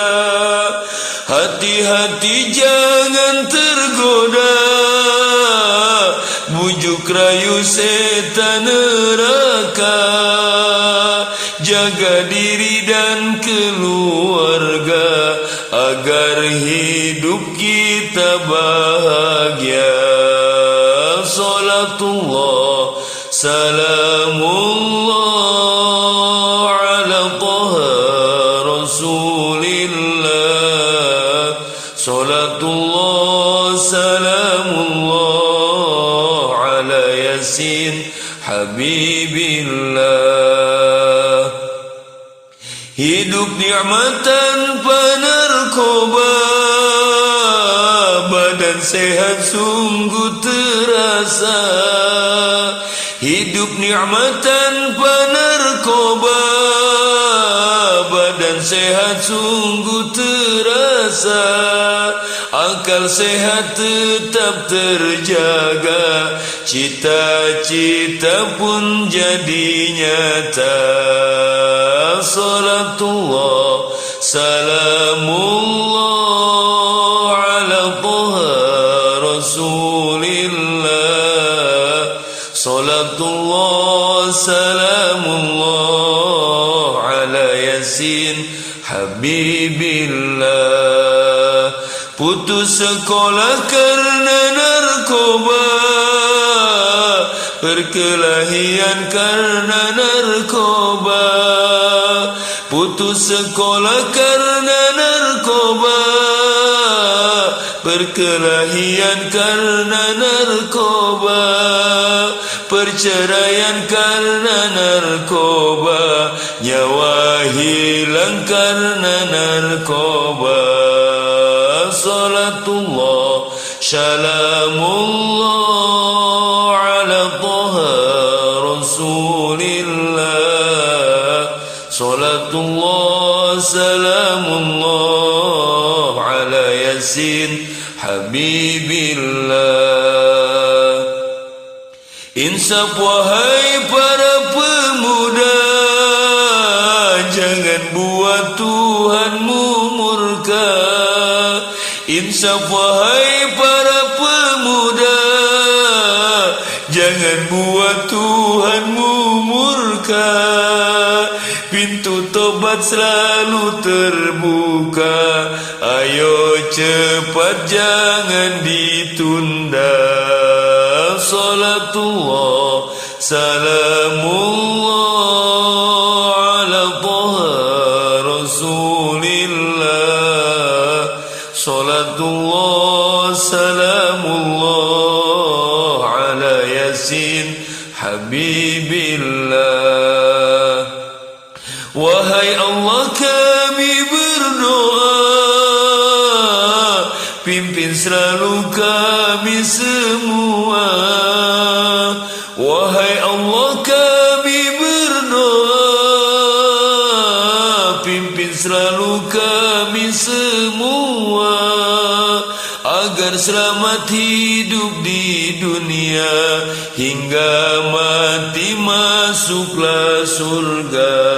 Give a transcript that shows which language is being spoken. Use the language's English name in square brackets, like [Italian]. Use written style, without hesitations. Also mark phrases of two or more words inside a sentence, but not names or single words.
[Indonesian] Hati-hati jangan tergoda, bujuk rayu setan neraka. Jaga diri dan keluarga agar hidup kita bahagia. [Arabic] صلاة الله سلام الله على طه رسول الله. صلاة الله سلام الله على يس حبيب الله. [Indonesian] Hidup nikmat tanpa narkoba, badan sehat sungguh terasa. Hidup nikmat tanpa narkoba, badan sehat sungguh terasa. Akal sehat tetap terjaga, cita-cita pun jadi nyata. [Arabic] صلاة الله سلام الله على طه رسول الله. صلاة الله سلام الله على يس حبيب الله. [Indonesian] Putus sekolah karena narkoba, perkelahian karena narkoba. Putus sekolah karena narkoba, perkelahian karena narkoba. Perceraian karena narkoba, nyawa hilang karena narkoba. [Arabic] صلاة الله سلام الله على طه رسول الله. صلاة الله سلام الله على يس حبيب الله. [Indonesian] Insaf wahai para pemuda, jangan buat Tuhanmu murka. Insaf wahai para pemuda, jangan buat Tuhanmu murka. Pintu tobat rahmat selalu terbuka. Ayo cepat jangan ditunda. [Arabic] صلاة الله سلام الله على طه رسول الله. صلاة الله سلام الله على يس حبيب الله. [Indonesian] Wahai Allah kami berdoa, pimpin selalu kami semua. Wahai Allah kami berdoa, pimpin selalu kami semua, agar selamat hidup di dunia hingga mati masuklah surga.